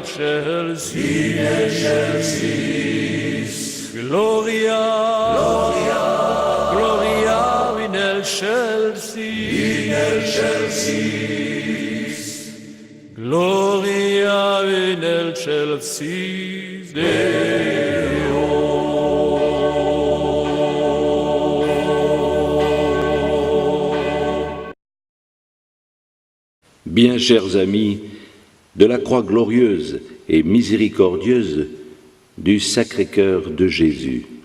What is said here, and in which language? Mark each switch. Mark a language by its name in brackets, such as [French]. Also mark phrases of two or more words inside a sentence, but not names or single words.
[Latin] excelsis, Gloria, Gloria, Gloria in excelsis, Gloria in excelsis. [French] Bien chers amis, de la croix glorieuse et miséricordieuse du Sacré-Cœur de Jésus.